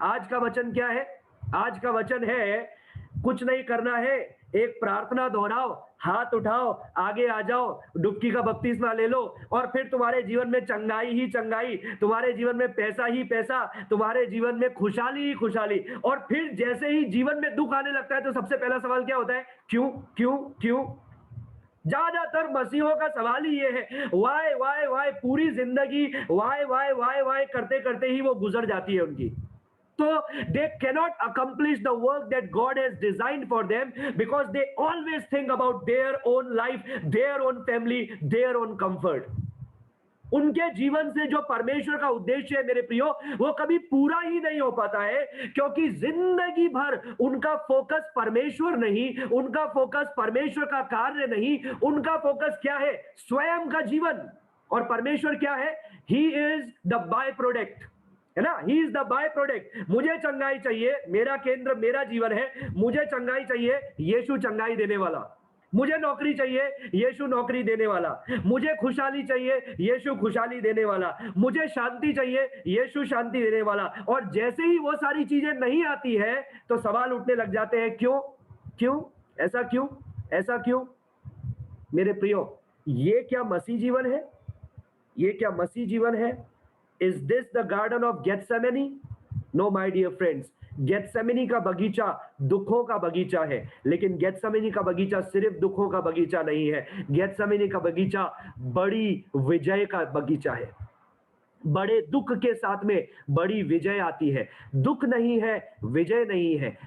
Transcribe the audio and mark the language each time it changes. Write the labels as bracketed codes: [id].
[hi] आज का वचन क्या है? आज का वचन है, कुछ नहीं करना है, एक प्रार्थना दोहराओ, हाथ उठाओ, आगे आ जाओ, डुबकी का बपतिस्मा ले लो और फिर तुम्हारे जीवन में चंगाई ही चंगाई, तुम्हारे जीवन में पैसा ही पैसा, तुम्हारे जीवन में खुशहाली ही खुशहाली। और फिर जैसे ही जीवन में दुख आने लगता है तो सबसे पहला सवाल क्या होता है? क्यों क्यों क्यों? ज्यादातर मसीहों का सवाल ही ये है, वाई वाई वाई। पूरी जिंदगी वाई वाई वाई वाई करते करते ही वो गुजर जाती है उनकी। [en] So they cannot accomplish the work that God has designed for them because they always think about their own life, their own family, their own comfort. [hi] उनके जीवन से जो परमेश्वर का उद्देश्य है मेरे प्रियो, वो कभी पूरा ही नहीं हो पाता है, क्योंकि जिंदगी भर उनका फोकस परमेश्वर नहीं, उनका फोकस परमेश्वर का कार्य नहीं, उनका फोकस क्या है? स्वयं का जीवन। और परमेश्वर क्या है? [en] he is the by product, [hi] है ना? [en] He is the by product. [hi] मुझे चंगाई चाहिए, मेरा केंद्र मेरा जीवन है, मुझे चंगाई चाहिए, यीशु चंगाई देने वाला। मुझे नौकरी चाहिए, यीशु नौकरी देने वाला। मुझे खुशहाली चाहिए, यीशु खुशहाली देने वाला। मुझे शांति चाहिए, यीशु शांति देने वाला। और जैसे ही वो सारी चीजें नहीं आती है तो सवाल उठने लग जाते हैं, क्यों क्यों ऐसा, क्यों ऐसा, क्यों? मेरे प्रियो, ये क्या मसीह जीवन है? ये क्या मसीह जीवन है? [en] Is this the garden of Gethsemane? No, my dear friends. [hi] Gethsemane का बगीचा दुखों का बगीचा है, लेकिन गेत्सेमनी का बगीचा सिर्फ दुखों का बगीचा नहीं है। गेत्सेमनी का बगीचा बड़ी विजय का बगीचा है। बड़े दुख के साथ में बड़ी विजय आती है। दुख नहीं है, विजय नहीं है।